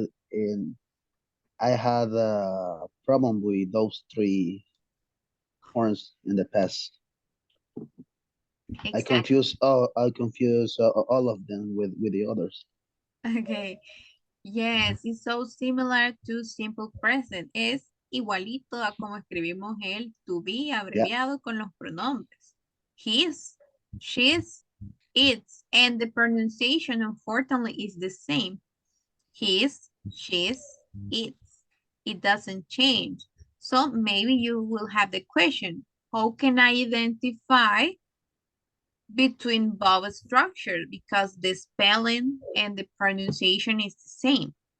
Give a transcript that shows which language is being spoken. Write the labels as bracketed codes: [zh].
[en] In I had a problem with those three horns in the past. exactly. I confuse all of them with the others. Okay. Yes, it's so similar to simple present. [es] Es igualito a como escribimos el to be [en] Yeah. [es] abreviado con los pronombres. [en] His, she's, its, and the pronunciation unfortunately is the same. His, she's, its. It doesn't change. So maybe you will have the question, how can I identify between both structures because the spelling and the pronunciation is the same?